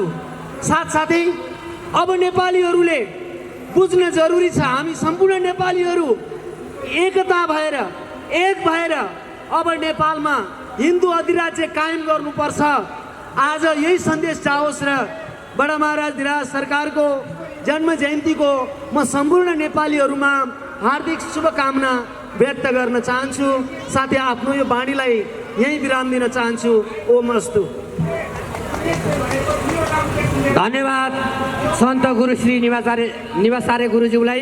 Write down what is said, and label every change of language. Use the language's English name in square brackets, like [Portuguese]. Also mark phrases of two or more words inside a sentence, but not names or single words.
[Nepali] साथसाथै अब नेपालीहरूले बुझ्न जरुरी छ, हामी सम्पूर्ण नेपालीहरू एकता भएर एक भएर अब नेपालमा हिन्दू अधिराज्य कायम गर्नुपर्छ। आज यही सन्देश जाओस् र बडा महाराज धिराज सरकारको जन्म जयन्तीको म सम्पूर्ण नेपालीहरूमा हार्दिक शुभकामना व्यक्त गर्न चाहन्छु। साथै आफ्नो यो बाणीलाई यहीँ विराम दिन चाहन्छु। [Sanskrit] ओम अस्तु। [Nepali] धन्यवाद सन्त गुरु श्री निवासाचार्य गुरुज्यूलाई।